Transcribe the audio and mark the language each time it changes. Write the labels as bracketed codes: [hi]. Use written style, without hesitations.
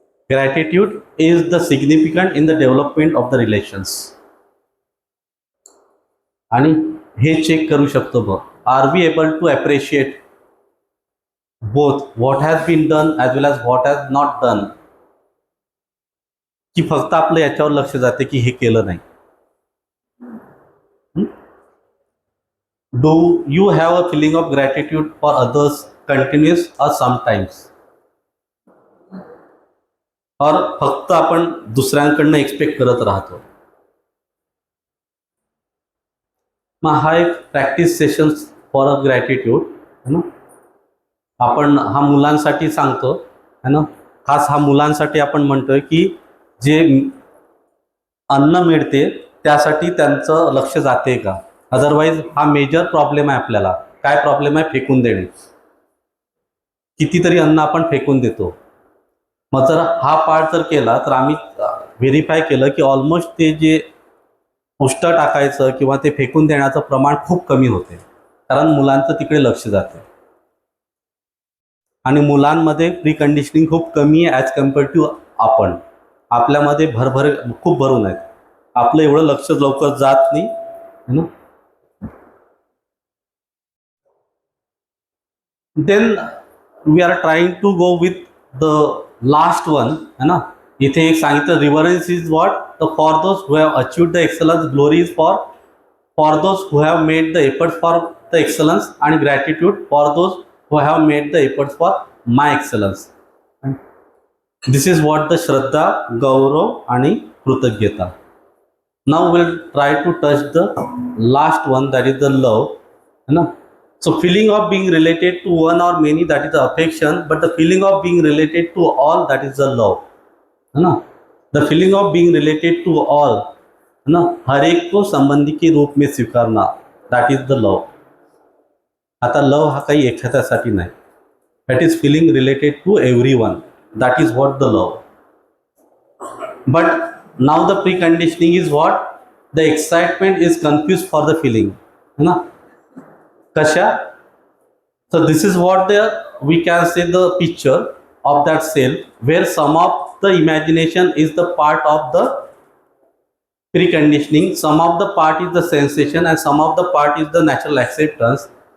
[en] Gratitude is the significant in the development of the relations. [mr] आणि हे check करू शकतो बघ. [en] Are we able to appreciate both what has been done as well as what has not done? [mr] की फक्त आपलं याच्यावर लक्ष जाते की हे केलं नाही. [en] do you have a feeling of gratitude for others continuous [hi] और [en] Sometimes? [hi] और [mr] फक्त आपण दुसऱ्यांकडनं एक्सपेक्ट करत राहतो. मग हा एक [en] practice session for a gratitude [hi] है ना. [mr] आपण हा मुलांसाठी सांगतो [hi] है ना. [mr] खास हा मुलांसाठी आपण म्हणतोय की जे अन्न मिळते त्यासाठी त्यांचं लक्ष जाते का. अदरवाईज हा मेजर प्रॉब्लेम आहे आपल्याला. काय प्रॉब्लेम आहे? फेकून देणे. कितीतरी अन्न आपण फेकून देतो. मग जर हा पार्ट जर केला तर आम्ही व्हेरीफाय केलं की ऑलमोस्ट ते जे उष्ट टाकायचं किंवा ते फेकून देण्याचं प्रमाण खूप कमी होते. कारण मुलांचं तिकडे लक्ष जाते आणि मुलांमध्ये प्रीकंडिशनिंग खूप कमी आहे [en] as compare to [mr] आपण. आपल्यामध्ये खूप भरून आहेत. आपलं एवढं लक्ष लवकर जात नाही [hi] है ना. [en] then we are trying to go with the last one [hi] है ना. [mr] इथे एक सांगितलं [en] Reverence is what the for those who have achieved the excellence. Glory is for those who have made the efforts for the excellence. आणि gratitude for those who have made the efforts for my excellence. This is what the [mr] श्रद्धा, गौरव आणि कृतज्ञता. [en] now will try to touch the last one, that is the love [hi] है ना. [en] So feeling of being related to one or many, that is the affection, but the feeling of being related to all, that is the love [hi] है ना. [en] The feeling of being related to all [hi] है ना, हर एक को संबंधी के रूप में स्वीकारना, [en] that is the love. [mr] आता लव हा काही एखाद्यासाठी नाही. [en] that is feeling related to everyone, that is what the love. But now the preconditioning is what? The excitement is confused for the feeling [hi] है ना. [mr] कशा? [en] So this is what we can say the picture of that self, where some of the imagination is the part of the preconditioning, some of the part is the sensation, and some of the part is the natural acceptance.